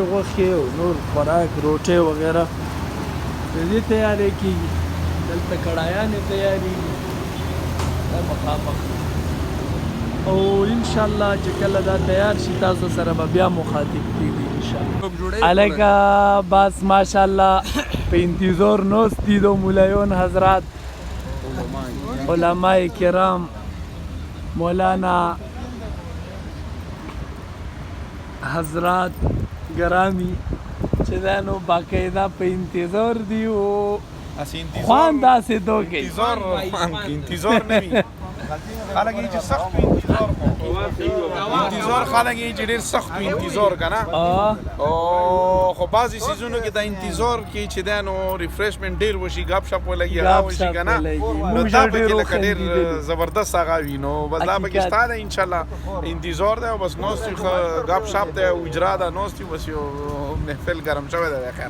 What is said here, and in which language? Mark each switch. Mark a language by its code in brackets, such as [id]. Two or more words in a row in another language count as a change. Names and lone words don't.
[ps] غوښې او نور خوراک روټۍ وغیره د دې تیاری کېږي دلته کړایانې تیاریږي دا مخامخ او انشاءالله چې کله دا تیار شي تاسو سره به بیا مخاطب کېږي انشاءالله هلکه بس ماشاءالله په انتظار ناست دي د مولایون حضرات علماء کرام مولانا حضرات گرامی چې دا نو باقاعده په انتظار دی او خوان داسې دو کې انتظار نمی خلک یې چې سخت انتظار خلک یې چې ډېر سخت انتظار کنه او خو بعضې سیزونو کې د انتظار کې چې دی نو ریفریشمنټ ډېر وشي ګپ شپ ولګي هغه وشي کنه نو دا پکې لکه ډېر زبردست هغه وي نو بس دا پکې شته دی انشاءالله انتظار دی او بس ناست وي ګپ شپ دی او اجرا ده ناست وي بس یو محفل ګرم شوی دی خیر